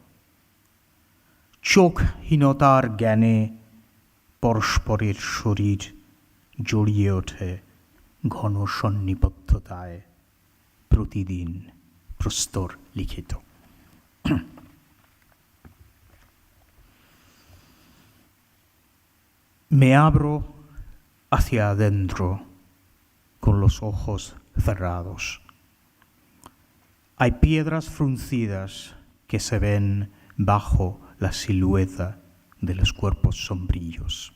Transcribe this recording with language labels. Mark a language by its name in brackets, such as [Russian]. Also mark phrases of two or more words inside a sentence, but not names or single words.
[Bangla] চোখহীনতার জ্ঞানে পরস্পরের শরীর জড়িয়ে ওঠে ঘন সন্নিবদ্ধতায়, প্রতিদিন প্রস্তর লিখিত। [Spanish] Me abro hacia adentro con los ojos cerrados. Hay piedras fruncidas que se ven bajo la silueta de los cuerpos sombríos.